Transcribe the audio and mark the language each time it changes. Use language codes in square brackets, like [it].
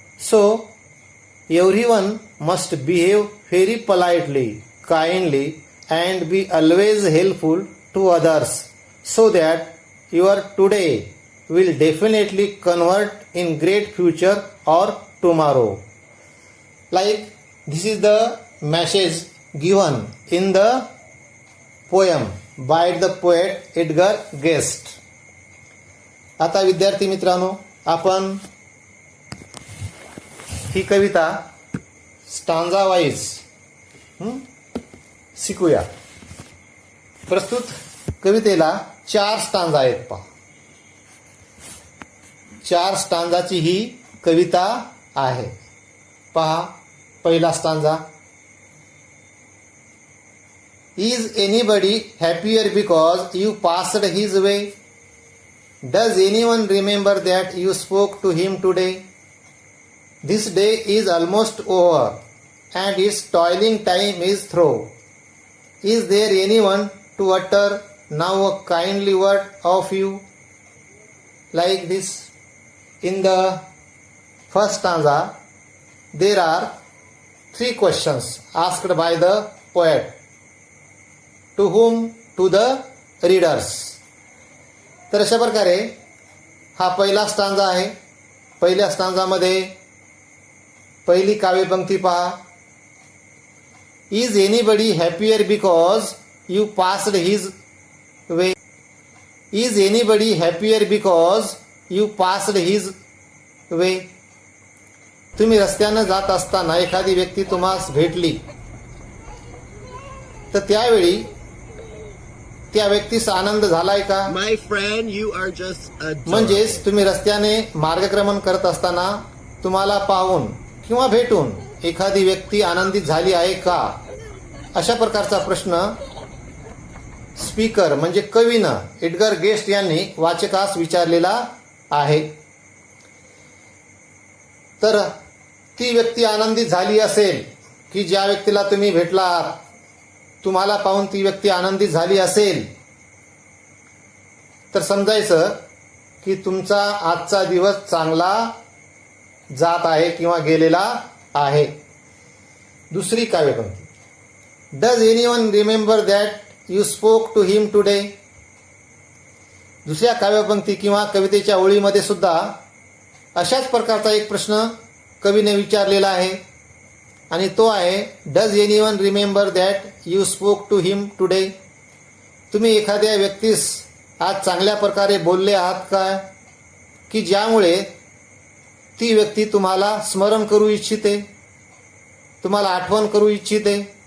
[en] So, everyone must behave very politely, kindly, and be always helpful to others, so that your today will definitely convert in great future or tomorrow. Like this is the message given in the poem by the poet Edgar Guest. [mr] आता विद्यार्थी मित्रांनो, आपण ही कविता stanza wise शिकूया. प्रस्तुत कवितेला 4 stanza आहेत. पहा, 4 स्टांजाची ही कविता आहे. पहा, पहिला stanza. [en] Is anybody happier because you passed his way? Does anyone remember that you spoke to him today? This day is almost over and its toiling time is through. Is there anyone to utter now a kindly word of you? Like this, in the first stanza, there are 3 questions asked by the poet. To whom? To the readers. [mr] तर अशा प्रकारे हा पहिला stanza आहे. पहिल्या स्टांजामध्ये पहिली काव्यपंक्ती पहा. [en] Is anybody happier because you passed his way? Is anybody happier because you passed his way? [mr] तुम्ही रस्त्यानं जात असताना एखादी व्यक्ती तुम्हास भेटली, तर त्यावेळी त्या व्यक्तीस आनंद झालाय का? [en] My friend, you are just adorable. [mr] म्हणजेच तुम्ही रस्त्याने मार्गक्रमण करत असताना तुम्हाला पाहून किंवा भेटून एखादी व्यक्ती आनंदित झाली आहे का? अशा प्रकारचा प्रश्न स्पीकर म्हणजे कवीनं एडगर गेस्ट यांनी वाचकास विचारलेला आहे. तर ती व्यक्ती आनंदित झाली असेल, की ज्या व्यक्तीला तुम्ही भेटला आहात, तुम्हाला पाहून ती व्यक्ती आनंदित झाली असेल, तर समजायचं की तुमचा आजचा दिवस चांगला जात आहे किंवा गेलेला आहे. दुसरी काव्यपंक्ती. [en] Does anyone remember that you spoke to him today? [mr] दुसऱ्या काव्यपंक्ती किंवा कवितेच्या ओळीमध्ये सुद्धा अशाच प्रकारचा एक प्रश्न कवीने विचारलेला आहे, आणि तो आहे [en] Does anyone remember that you spoke to him today? [mr] तुम्ही एखाद्या व्यक्तीस आज चांगल्या प्रकारे बोलले आहात का, की ज्यामुळे ती व्यक्ती तुम्हाला स्मरण करू इच्छिते, तुम्हाला आठवण करू इच्छिते?